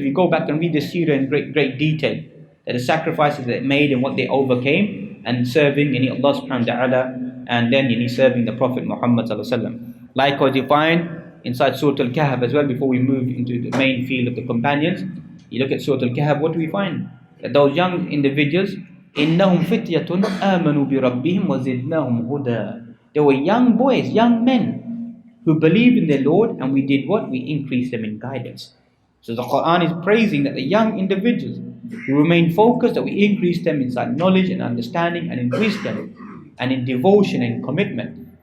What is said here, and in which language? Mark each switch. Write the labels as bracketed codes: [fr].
[en] We go back and read the seerah in great detail, that the sacrifices that they made and what they overcame, and serving Allah subhanahu wa ta'ala, and then serving the Prophet Muhammad sallallahu alaihi wasallam. Likewise, you find inside Surah Al-Kahf as well, before we move into the main field of the companions, you look at Surah Al-Kahf, what do we find? That those young individuals, [ar] إِنَّهُمْ فِتْيَةٌ آمَنُوا بِرَبِّهِمْ وَزِدْنَاهُمْ هُدًى. [en] They were young boys, young men, who believed in their Lord, and we did what? We increased them in guidance. So the Quran is praising that the young individuals who remain focused, that we increase them inside knowledge and understanding and in wisdom and in devotion and commitment.